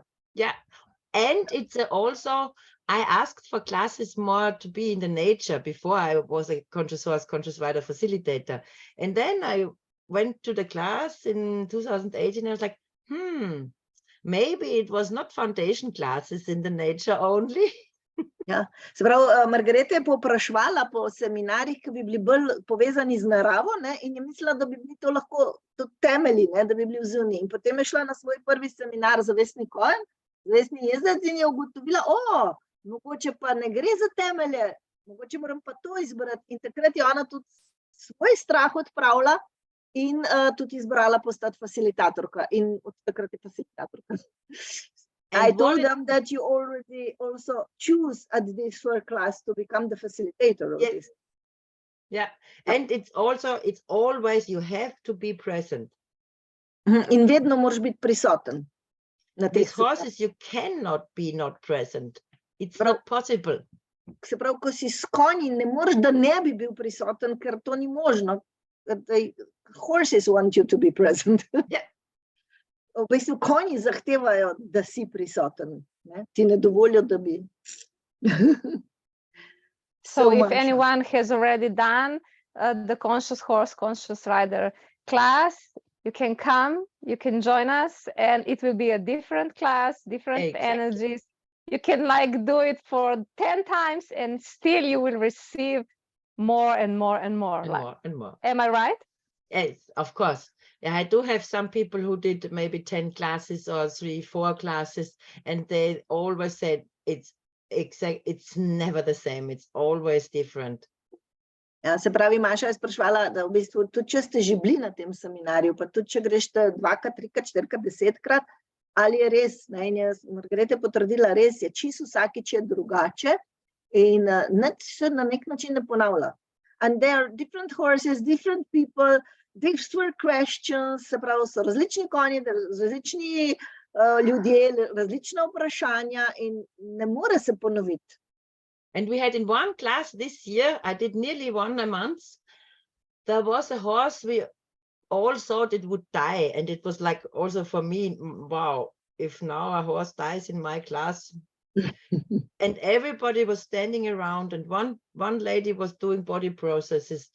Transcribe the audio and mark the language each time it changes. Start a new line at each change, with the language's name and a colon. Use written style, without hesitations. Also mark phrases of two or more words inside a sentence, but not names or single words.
English: Yeah, and it's also, I asked for classes more to be in the nature before I was a conscious horse, conscious rider facilitator. And then I went to the class in 2018 and I was like, maybe it was not foundation classes in the nature only.
Slovenian: Ja, se pravi, Margareta je povpraševala po seminarjih, ki bi bili bolj povezani z naravo, ne, in je mislila, da bi bili to lahko tudi temelji, ne, da bi bili vzuni. In potem je šla na svoj prvi seminar Zavestni konj, Zavestni jezdec in je ugotovila, mogoče pa ne gre za temelje, mogoče moram pa to izbrati. In takrat je ona tudi svoj strah odpravila in tudi izbrala postati facilitatorka. In od takrat je facilitatorka.
English: I told them that you already also choose at this first class to become the facilitator of this. Yeah, and it's always, you have to be present.
Slovenian: In vedno moraš biti prisoten.
English: With horses, you cannot be not present. It's not possible.
Slovenian: Se pravi, ko si s konji, ne moreš, da ne bi bil prisoten, ker to ni možno.
English: Horses want you to be present. Yeah.
Slovenian: V bistvu konji zahtevajo, da si prisoten. Ne? Ti ne dovolijo, da bi.
English: So if anyone has already done the conscious horse, conscious rider class, you can come, you can join us, and it will be a different class, different energies. You can like do it for 10 times and still you will receive more and more and more. And more. Am I right? Yes, of course. Yeah, I do have some people who did maybe 10 classes or 3-4 classes, and they always said it's never the same. It's always different.
Slovenian: Ja, se pravi, Maša je spraševala, da v bistvu tudi če ste že bili na tem seminarju, pa tudi če greš 2-krat, 3-krat, 4-krat, 10-krat, ali je res, ne, in je Margareta potrdila, res je, čisto vsakič je drugače in nič se na nek način ne ponavlja.
English: And there are different horses, different people, different questions,
Slovenian: se pravi, so različni konji, različni ljudje, različna vprašanja in ne more se ponoviti.
English: And we had in one class this year, I did nearly one a month, there was a horse we all thought it would die. And it was like also for me, wow, if now a horse dies in my class. And everybody was standing around and one lady was doing body processes.